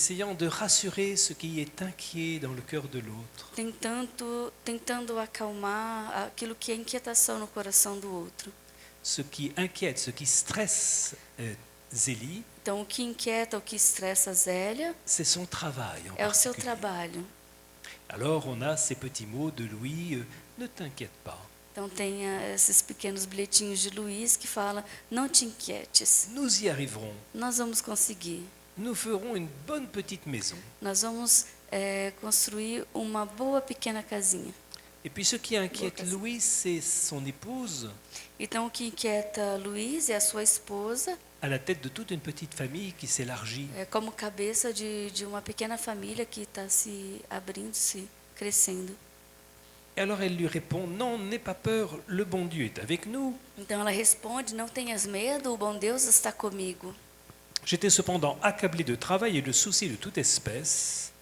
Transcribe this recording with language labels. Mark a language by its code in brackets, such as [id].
[fr] essayant de rassurer ce qui est inquiet dans le cœur de l'autre. [pt] tentando acalmar aquilo que é inquietação no coração do outro. [fr] Ce qui inquiète, ce qui stresse Zélie, [pt] Então, o que inquieta, o que estressa a Zélia [fr] c'est son travail en [pt] é o seu [fr] particulier. [pt] trabalho. [fr] Alors on a ces petits mots de Louis, ne t'inquiète pas, [pt] Então, tem esses pequenos bilhetinhos de Luiz que fala: não te inquietes, [fr] nous y arriverons, [pt] nós vamos conseguir. [fr] nous ferons une bonne petite maison. [pt] Nós vamos construir uma boa pequena casinha. [fr] Et puis ce qui inquiète Lucas. Louis, c'est son épouse, [pt] Então, o que inquieta Luiz é a sua esposa, [fr] à la tête de toute une petite famille qui s'élargit. [pt] como cabeça de uma pequena família que está se abrindo, se crescendo. [fr] Et alors elle lui répond, non, n'aie pas peur, le bon Dieu est avec nous. [pt] Então ela responde: não tenhas medo, o bom Deus está comigo. [fr] J'étais cependant accablé de travail et de soucis de toute espèce.